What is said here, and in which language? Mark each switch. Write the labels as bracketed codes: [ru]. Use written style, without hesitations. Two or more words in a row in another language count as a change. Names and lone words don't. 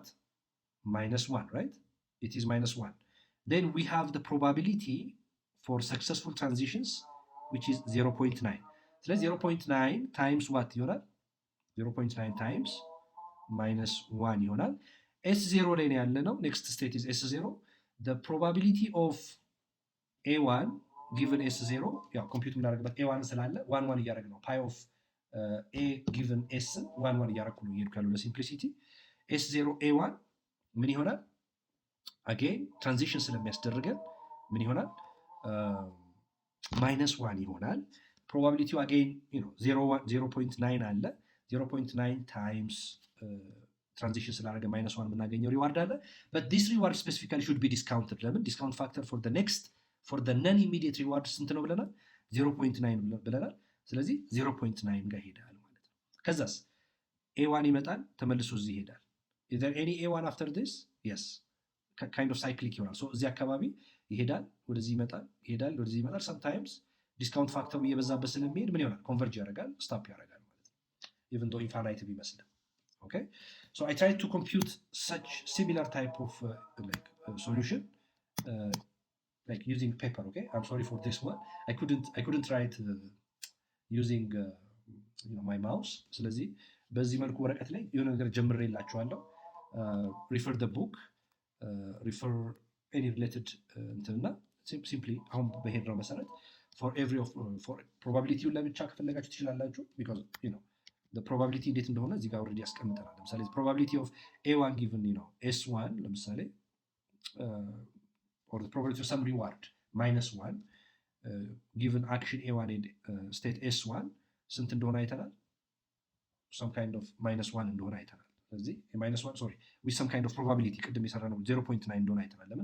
[en] -1, right? It is -1. Then we have the probability for successful transitions which is 0.9. [am] ስለዚህ [en] 0.9 times what [am] ይሆናል? [en] 0.9 times -1 [am] ይሆናል። S0 ላይ ነው ያለ ነው። [en] Next state is S0. The probability of A1 given S 0 [am] ያው ኮምፒውት የምናደርግበት ኤ1 ስላለ [en] one one [am] እያደረግ ነው። [en] pi of A given S one one [am] እያደረግኩ ነው እየሄድኩ ያለው ለሲምፕሊሲቲ። ኤስ 0 ኤ1 ምን ይሆናል? አጌን ትራንዚሽን ስለሚያስደርገን ምን ይሆናል? [en] minus one [am] ይሆናል። ፕሮባቢሊቲው አጌን 0.9 አለ [en] 0.9 times transition [am] ስላደረገ [en] minus one [am] የምናገኘው ሪዋርድ አለ። [en] but this reward specifically should be discounted። [am] ለምን? [en] discount factor for next for non immediate reward [am] ስንት ነው ብለናል? 0.9 ብለናል። ስለዚህ 0.9 ጋር ይሄዳል ማለት ነው። ከዛስ ኤዋን ይመጣል ተመልሶ እዚህ ይሄዳል። [en] is there any a1 after this? yes kind of cyclic [am] ይሆናል። ሶ እዚህ አካባቢ ይሄዳል፣ ወደዚህ ይመጣል፣ ይሄዳል፣ ወደዚህ ይመጣል። sometimes ዲስካውንት ፋክተሩ እየበዛበት ስለሚሄድ ምን ይሆናል? ኮንቨርጅ ያደርጋል፣ ስታፕ ያደርጋል ማለት ነው። [en] even though infinite [am] ቢመስልም okay. [en] So I tried to compute such similar type of solution like using paper. Okay, I'm sorry for this one. I couldn't write using my mouse. [am] ስለዚህ በዚህ መልኩ ወረቀት ላይ የሆነ ነገር ጀምሬላችኋለሁ። [en] refer the book, refer any related [am] እንትና simply አሁን በሄድነው መሰረት [en] for every of for probability [am] ለብቻ ከፈለጋችሁ ትችላላችሁ [en] because the probability [am] እንዴት እንደሆነ እዚህ ጋር already ያስቀምጠናል። ለምሳሌ [en] probability of a1 given s1 [am] ለምሳሌ [en] or the probability of some reward minus 1 given action a1 and state s1 [am] ስንት እንደሆነ አይተናል። [en] some kind of minus 1 [am] እንደሆነ አይተናል። ስለዚህ [en] minus 1 sorry with some kind of probability [am] ቅድም የሰራነው 0.9 እንደሆነ አይተናል። ለምን?